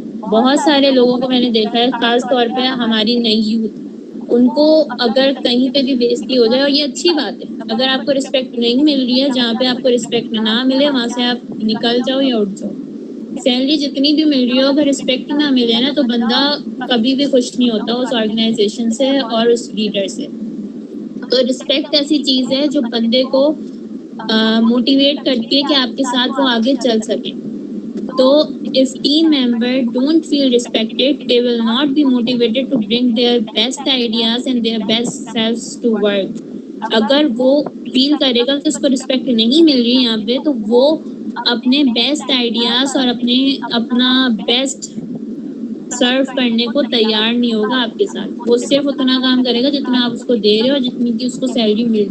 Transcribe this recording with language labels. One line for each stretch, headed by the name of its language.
Urdu: بہت سارے لوگوں کو میں نے دیکھا ہے, خاص طور پہ ہماری نئی یوتھ, ان کو اگر کہیں پہ بھی بےزتی ہو جائے, اور یہ اچھی بات ہے, اگر آپ کو رسپیکٹ نہیں مل رہی ہے, جہاں پہ آپ کو رسپیکٹ نہ ملے وہاں سے آپ نکل جاؤ یا اٹھ جاؤ. سیلری جتنی بھی مل رہی ہو, اگر رسپیکٹ نہ ملے نا تو بندہ کبھی بھی خوش نہیں ہوتا اس آرگنائزیشن سے اور اس لیڈر سے. تو رسپیکٹ ایسی چیز ہے جو بندے کو موٹیویٹ کرتی ہے کہ آپ کے ساتھ وہ آگے چل سکیں.
English: تو if team member don't feel respected, they will not be motivated to bring their best ideas and their best selves to work.
Urdu: اگر وہ فیل کرے گا کہ اس کو رسپیکٹ نہیں مل رہی یہاں پہ, تو وہ اپنے بیسٹ آئیڈیاز اور اپنا بیسٹ سرو کرنے کو تیار نہیں ہوگا آپ کے ساتھ. وہ صرف اتنا کام کرے گا جتنا آپ اس کو دے رہے ہو اور جتنی کی اس کو سیلری مل رہی ہے. تو اس لیے رسپیکٹ بھی بہت ضروری ہے.